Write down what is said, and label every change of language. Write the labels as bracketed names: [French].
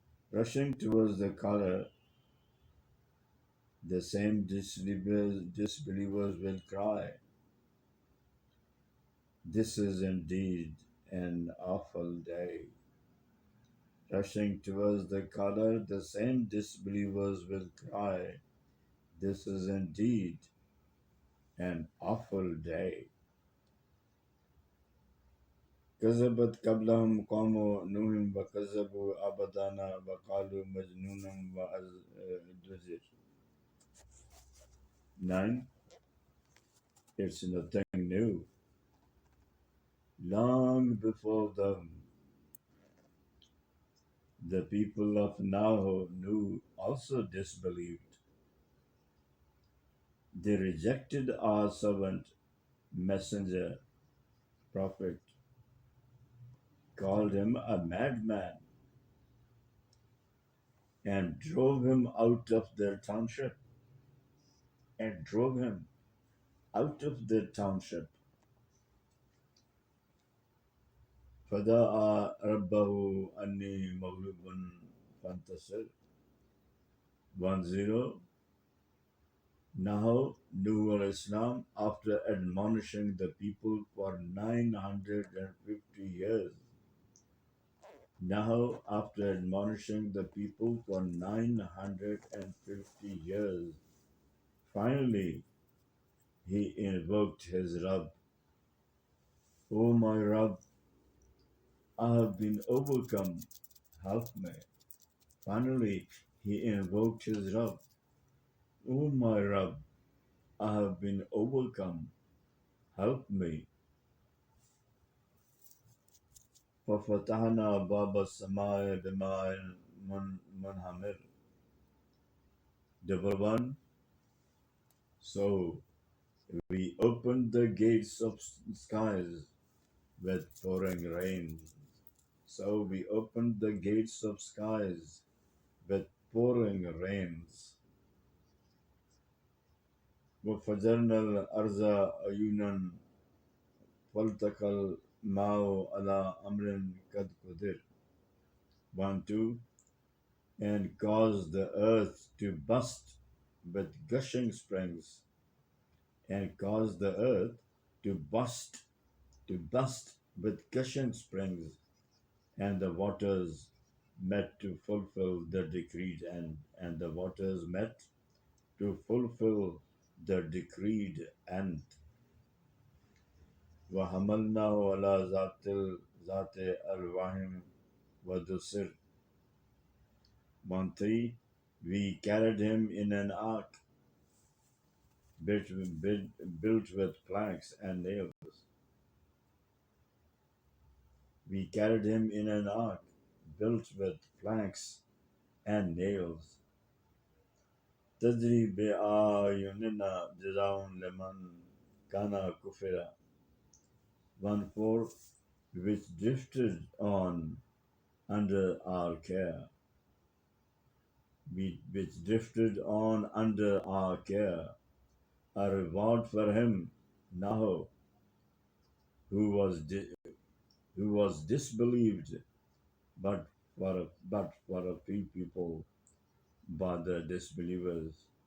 [English] Rushing towards the color, the same disbelievers will cry, "This is indeed an awful day." Rushing towards the color, the same disbelievers will cry, "This is indeed an awful day." [Arabic] كذبت قبلهم قوم نوح وكذبوا عبدنا وقالوا مجنون وازدجر. [English] 9. It's nothing new. Long before them, the people of Nahu also disbelieved. They rejected our servant, messenger, prophet, called him a madman, and drove him out of their township. And drove him out of their township. [Arabic] فدعا ربه أني مغلوب فانتصر. [English] 10. Now Nuh al-Islam, after admonishing the people for 950 years, now after admonishing the people for 950 years, finally he invoked his Rabb. "O my Rabb, I have been overcome, help me." Finally he invoked his Rabb. "O my Rabb, I have been overcome, help me." [Arabic] ففتحنا باب السماء بماء منهمر. [English] Double one. So we opened the gates of skies with pouring rain. So we opened the gates of skies with pouring rains. [Arabic] وفجرنا الأرض عيونا فالتقى الماء على أمر قد قدر. [English] 1, 2. And caused the earth to burst with gushing springs. And caused the earth to burst with gushing springs, and the waters met to fulfill the decreed end, and the waters met to fulfill the decreed end. [Arabic] وَحَمَلْنَاهُ عَلَى ذَاتِ أَلْوَاحٍ وَدُسُرٍ. 1, 3. [English] We carried him in an ark built with planks and nails. We carried him in an ark built with planks and nails. [Arabic] تجري بأعيننا جزاء لمن كان كفر. [English] 1, 4. Which drifted on under our care. Which drifted on under our care. A reward for him, Naho, who was disbelieved, but for a few people, by the disbelievers.